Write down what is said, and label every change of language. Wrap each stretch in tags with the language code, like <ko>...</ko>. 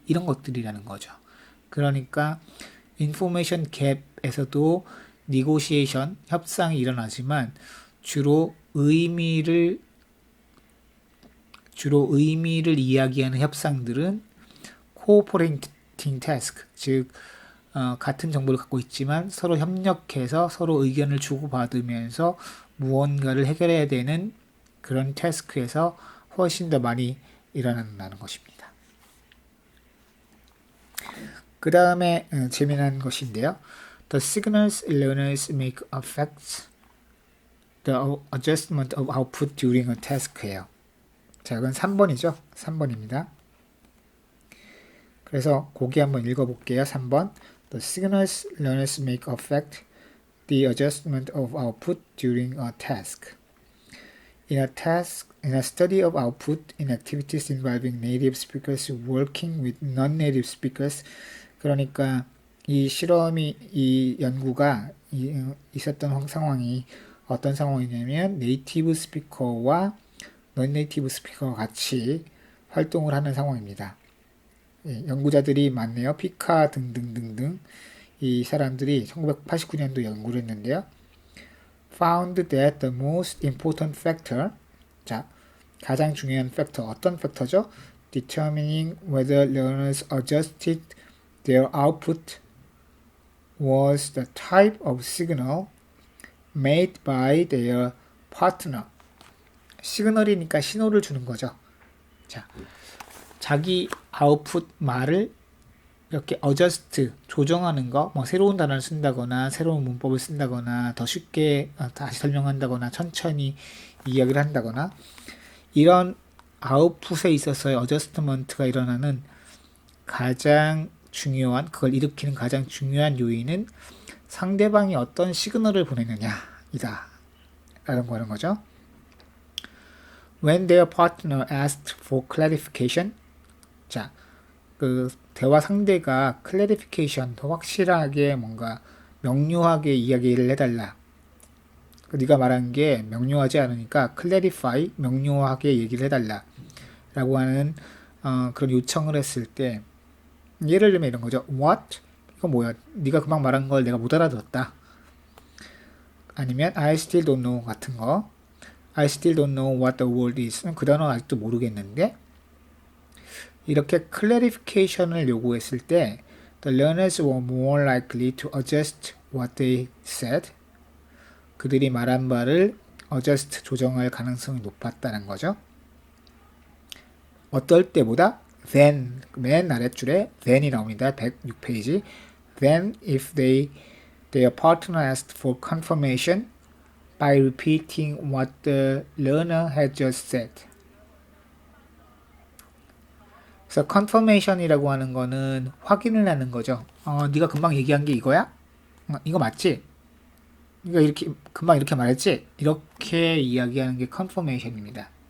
<ko>이런 것들이라는 거죠. 그러니까 인포메이션 갭에서도 니고시에이션, 협상이 일어나지만 주로 의미를 이야기하는 협상들은 cooperating task, 즉 같은 정보를 갖고 있지만 서로 협력해서 서로 의견을 주고받으면서 무언가를 해결해야 되는 그런 태스크에서 훨씬 더 많이 일어난다는 것입니다. 그 다음에 재미난 것인데요.</ko> <en>The signals learners make affect the adjustment of output during a task예요.</en> <ko>자, 이건 3번이죠. 3번입니다. 그래서 거기 한번 읽어볼게요. 3번.</ko> <en>The signals learners make affect the adjustment of output during a task.</en> <ko>In a study of output in activities involving native speakers working with non-native speakers, 그러니까 이 연구가 있었던 상황이 어떤 상황이냐면 네이티브 스피커와 non 네이티브 스피커가 같이 활동을 하는 상황입니다. 연구자들이 많네요. 피카 등등등등 이 사람들이 1989년도 연구를 했는데요.</ko> <en>Found that the most important factor, 자, 가장 중요한 팩터, 어떤 팩터죠? Determining whether learners adjusted their output was the type of signal made by their partner.</en> <ko>시그널이니까 신호를 주는 거죠. 자, 자기 아웃풋 말을 이렇게 adjust, 조정하는 거, 뭐 새로운 단어를 쓴다거나 새로운 문법을 쓴다거나 더 쉽게 다시 설명한다거나 천천히 이야기를 한다거나 이런 아웃풋에 있어서의 어저스트먼트가 일어나는 가장 중요한, 그걸 일으키는 가장 중요한 요인은 상대방이 어떤 시그널을 보내느냐이다 라는 거죠. When their partner asked for clarification, 자, 그 대화 상대가 clarification, 더 확실하게 뭔가 명료하게 이야기를 해달라. 네가 말한 게 명료하지 않으니까 clarify, 명료하게 얘기를 해달라 라고 하는 그런 요청을 했을 때 예를 들면 이런 거죠. What? 이거 뭐야? 네가 금방 말한 걸 내가 못 알아들었다.</ko> <en>아니면 I still don't know 같은 거. I still don't know what the word is. 그 단어 아직도 모르겠는데 이렇게 clarification을 요구했을 때 the learners were more likely to adjust what they said.</en> <ko>그들이 말한 바를 adjust, 조정할 가능성이 높았다는 거죠. 어떨 때보다 then, 맨 아랫줄에 then이 나옵니다. 106페이지. Then if they</ko> <en>Their partner asked for confirmation by repeating what the learner had just said.</en> <ko>그래서 confirmation이라고 하는 거는 확인을 하는 거죠. 네가 금방 얘기한 게 이거야? 이거 맞지? 네가 이렇게 금방 이렇게 말했지? 이렇게 이야기하는 게 confirmation입니다.</ko>